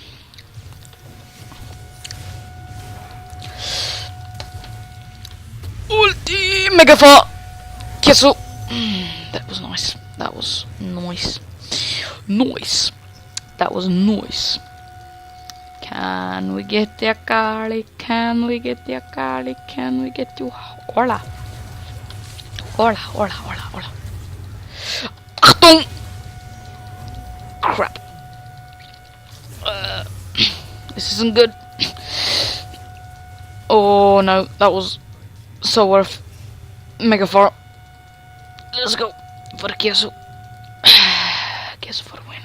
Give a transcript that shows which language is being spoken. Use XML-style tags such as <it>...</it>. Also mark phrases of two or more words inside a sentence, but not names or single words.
<en>Ulti mega fart! Queso! That was nice. That was nice. Noise. That was noise. Can we get the Akali? Can we get the Akali? Can we get you? Hola.</en> <es>Hola, hola, hola, hola. Achtung!</es> <en>Crap. This isn't good. Oh no, that was so worth mega far. Let's go for the queso. Queso for the win.</en>